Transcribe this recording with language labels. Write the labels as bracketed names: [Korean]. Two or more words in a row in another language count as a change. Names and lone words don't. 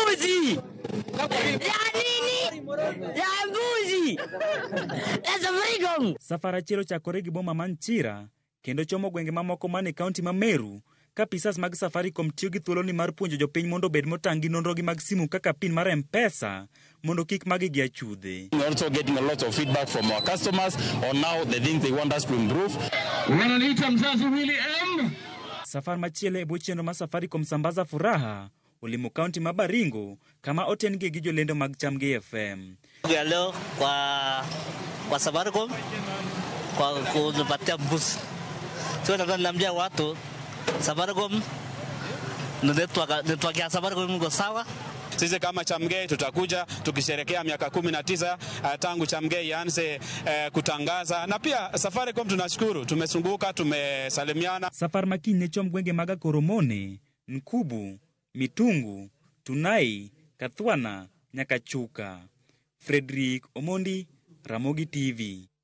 [Luo (Kenya and Tanzania)] Safar achiel ochakore gi boma man Chira kendo chomo gwenge mamoko mane kaunti ma Meru ka pisas mag Safaricom tiyo gi thuoloni mar puonjo jopiny mondo bed motang' gi nonrogi mag simu kaka pin mar M-Pesa mondo kik magi gi achudhe. [English] We're also getting a lot of feedback from our customers on now the things they want us to improve. [Luo (Kenya and Tanzania)] Safar machielo e bwo chenro mar Safaricom Sambaza Furaha ulimo kaunti ma Baringo kama otengie gi jolendo mag Chamge FM. [Swahili] Leo kwa Safaricom kwa kupatia boost. Sio naambia watu Safaricom network ya Safaricom iko sawa. Sisi kama Chamge tutakuja tukisherekea miaka 19 tangu Chamge ianze kutangaza, na pia Safaricom tunashukuru, tumesunguka, tumesalimiana. [Luo (Kenya and Tanzania)] Safar makine chom gwenge maga Koromone, Nkubu, Mitungu, Tunai, Kathwana, Nyakachuka. Fredrick Omondi, Ramogi TV.